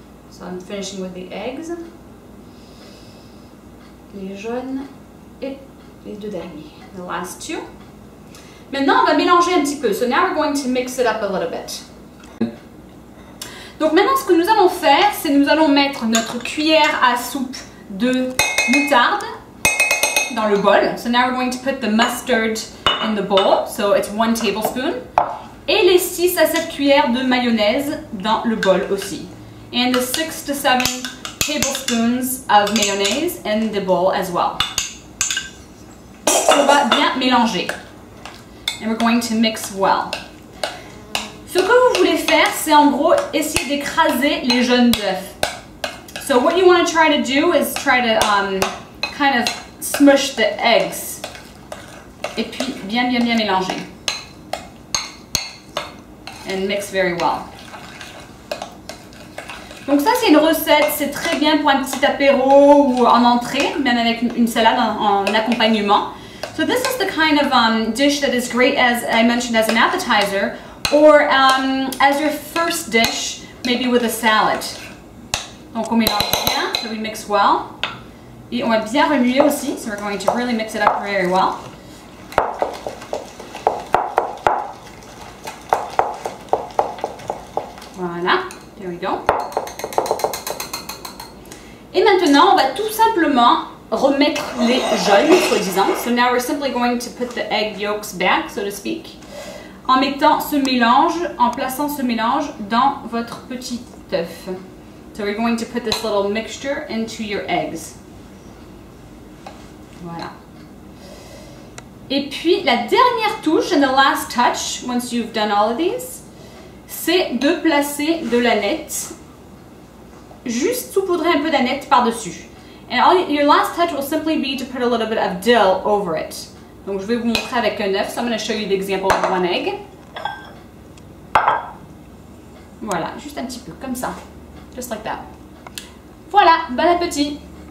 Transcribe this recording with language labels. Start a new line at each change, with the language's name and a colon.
English: So I'm finishing with the eggs.
French: Les jaunes et les deux derniers,
English: the last two.
French: Maintenant, on va mélanger un petit peu.
English: So now we're going to mix it up a little bit.
French: Donc maintenant, ce que nous allons faire, c'est nous allons mettre notre cuillère à soupe de moutarde dans le bol.
English: So now we're going to put the mustard in the bowl. So it's 1 tablespoon.
French: Et les 6 à 7 cuillères de mayonnaise dans le bol aussi.
English: And the 6 to 7 tablespoons of mayonnaise in the bowl as well.
French: On va bien mélanger.
English: And we're going to mix well.
French: Ce que vous voulez faire, c'est en gros essayer d'écraser les jaunes d'œufs.
English: So what you want to try to do is try to kind of smush the eggs.
French: Et puis bien mélanger.
English: And mix very well.
French: Donc ça c'est une recette, c'est très bien pour un petit apéro ou en entrée, même avec une salade en accompagnement.
English: So this is the kind of dish that is great, as I mentioned, as an appetizer, or as your first dish, maybe with a salad.
French: Donc on mélange bien,
English: so we mix well.
French: Et on va bien remuer aussi,
English: so we're going to really mix it up very well. Voilà, there we go.
French: Et maintenant, on va tout simplement remettre les jaunes, soi-disant.
English: So now we're simply going to put the egg yolks back, so to speak.
French: en mettant ce mélange, en plaçant ce mélange dans votre petit œuf.
English: So we're going to put this little mixture into your eggs.
French: Voilà. Et puis la dernière touche,
English: and the last touch, once you've done all of these,
French: c'est de placer de l'aneth, juste saupoudrer un peu d'aneth par-dessus.
English: And your last touch will simply be to put a little bit of dill over it.
French: Donc je vais vous montrer avec un œuf.
English: So I'm going to show you the example of one egg.
French: Voilà, juste un petit peu, comme ça.
English: Just like that.
French: Voilà, bon appétit!